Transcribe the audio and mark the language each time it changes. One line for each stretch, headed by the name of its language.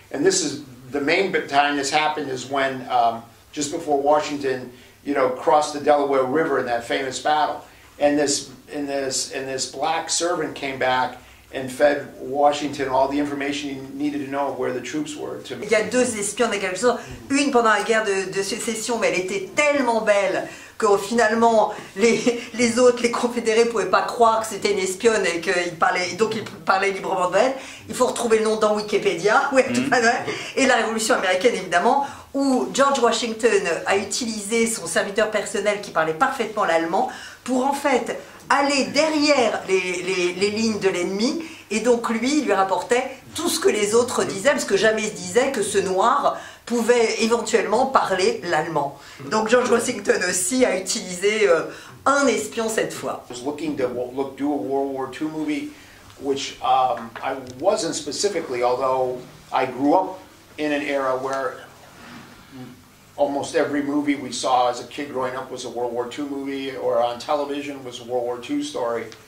English: And this is the main time this happened is when just before Washington, you know, crossed the Delaware River in that famous battle. And this black servant came back and fed Washington all the information he needed to know of where the troops were.
French: Il y a deux espions de quelque chose. Une pendant la guerre de sécession, mais elle était tellement belle que finalement les autres, les confédérés, ne pouvaient pas croire que c'était une espionne et qu'il parlait, donc il parlait librement de elle. Il faut retrouver le nom dans Wikipédia. Ouais, et la Révolution américaine, évidemment, où George Washington a utilisé son serviteur personnel qui parlait parfaitement l'allemand pour en fait aller derrière les lignes de l'ennemi, et donc lui rapportait tout ce que les autres disaient, parce que jamais il se disait que ce noir pouvait éventuellement parler l'allemand. Donc George Washington aussi a utilisé un espion cette fois.
English: I was looking to do a World War II movie, which I wasn't specifically, although I grew up in an era where almost every movie we saw as a kid growing up was a World War II movie, or on television was a World War II story.